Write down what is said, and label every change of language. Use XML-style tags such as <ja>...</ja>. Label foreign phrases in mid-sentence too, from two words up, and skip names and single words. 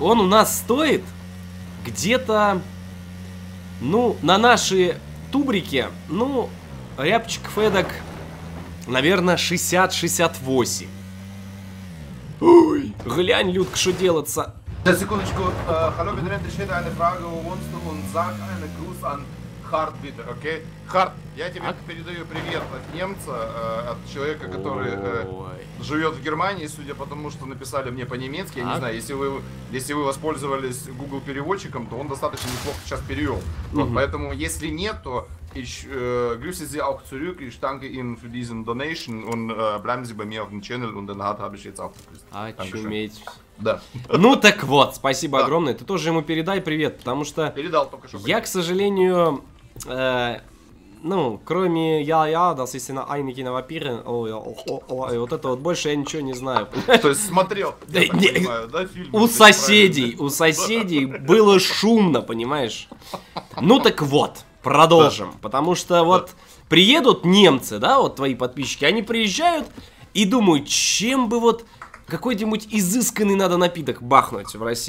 <ru>Он у нас стоит где-то, ну, на наши тубрики, ну, рябчиков эдак, наверное, 60-68. Ой, глянь, Людка, что делается. Сейчас, секундочку.</ru> <de>Hallo, wir nennen dich eine Frage, wo wohnst du und sag einen Gruß an Hard bitter, окей?</de> <ru>Hard, я тебе передаю привет от немца, от человека, который живет в Германии, судя по тому, что написали мне по-немецки. Я не знаю, если вы воспользовались Google переводчиком, то он достаточно неплохо сейчас перевел. Вот, поэтому, если нет, то</ru> <de>ich grüße Sie auch zurück. Ich danke Ihnen für diesen Donation und bleiben Sie bei mir auf dem Channel. Und den habe ich jetzt auch begrüßt.</de> <ru>Очуметь. Да. Ну так вот, спасибо огромное. Ты тоже ему передай привет, потому что Передал только что. я, к сожалению, ну, кроме я,</ru> <de>das ist einige Vampire,</de> <ru>вот это вот больше я ничего не знаю. То есть смотрел, я так понимаю, да, фильм? У соседей было шумно, понимаешь? Ну так вот, продолжим, потому что вот приедут немцы, да, вот твои подписчики, они приезжают и думают, чем бы вот какой-нибудь изысканный надо напиток бахнуть в России.</ru>